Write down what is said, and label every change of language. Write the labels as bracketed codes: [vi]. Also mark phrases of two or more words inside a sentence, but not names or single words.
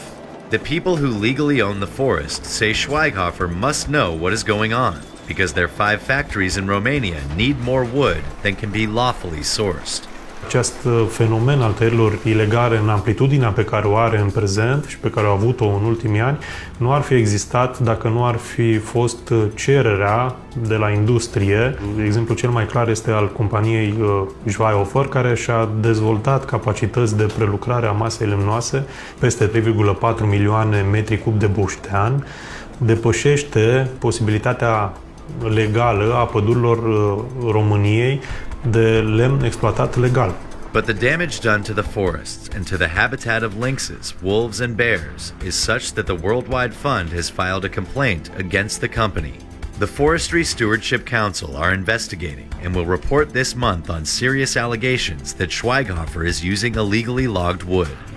[en] The people who legally own the forest say Schweighofer must know what is going on, because their 5 factories in Romania need more wood than can be lawfully sourced. [ro] Acest fenomen al tăierilor ilegale în amplitudinea pe care o are în prezent și pe care au avut-o în ultimii ani nu ar fi existat dacă nu ar fi fost cererea de la industrie. Exemplul cel mai clar este al companiei Schweighofer, care și-a dezvoltat capacități de prelucrare a masei lemnoase peste 3,4 milioane metri cub de buștean, depășește posibilitatea legală a pădurilor României de lemn exploatat legal. [en] But the damage done to the forests and to the habitat of lynxes, wolves and bears is such that the Worldwide Fund has filed a complaint against the company. The Forestry Stewardship Council are investigating and will report this month on serious allegations that Schweighofer is using illegally logged wood.